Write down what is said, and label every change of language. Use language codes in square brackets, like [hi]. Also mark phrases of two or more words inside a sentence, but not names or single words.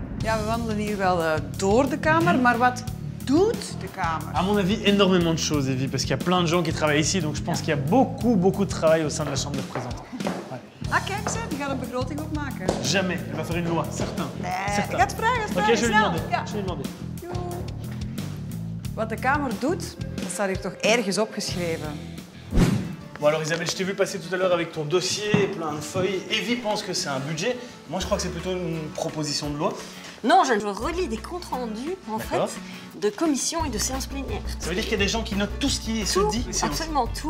[nl] Ja, we wandelen hier wel door de kamer, maar wat doet de kamer? [fr] À mon avis, énormément de choses, Evie, parce qu'il y a plein de gens qui travaillent ici, donc je pense qu'il y a beaucoup de travail au sein de la Chambre des représentants. Ouais. [nl] Ah, kijk ze, die gaat een begroting opmaken. [fr] Jamais, elle va faire une loi, certain. [nl] Nee, [fr] certain. [nl] ik ga het vragen, [fr] Ok, je vais lui [nl] snel. [fr] demander. [nl] Ja. [fr] Je vais lui demander. Joe. [nl] Wat de kamer doet, dat staat hier toch ergens opgeschreven. [fr] Bon alors Isabelle, je t'ai vu passer tout à l'heure avec ton dossier, plein de feuilles. Evie pense que c'est un budget. Moi, je crois que c'est plutôt une proposition de loi. Non, je relis des comptes rendus, en fait, D'accord. de commissions et de séances plénières. Ça veut dire qu'il y a des gens qui notent tout ce qui se Tout, dit. ici. absolument tout.